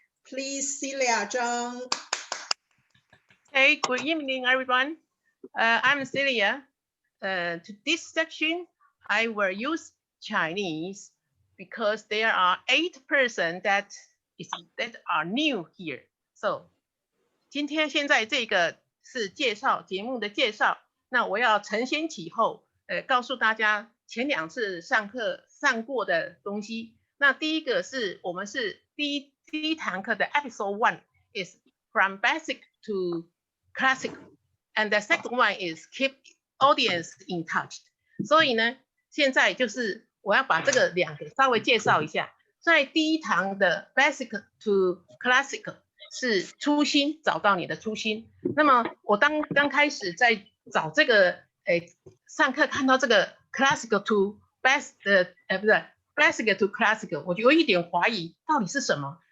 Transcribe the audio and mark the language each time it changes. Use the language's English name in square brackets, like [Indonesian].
[English] Please, Celia Zhang. Hey, good evening, everyone. I'm Celia. To this section, I will use Chinese because there are 8 persons that are new here. [Chinese] So, 现在这个是介绍节目的介绍。那我要承先启后，告诉大家前2次上课上过的东西。那第一个是我们是第一堂课的 [English] episode 1 is from basic to classic, and the second one is keep audience in touch. [Chinese] 所以呢，现在就是我要把这个2个稍微介绍一下。在第一堂的 basic to classic 是初心，找到你的初心。那么我刚开始在找这个，上课看到这个 classic to basic to classic， 我就有一点怀疑到底是什么。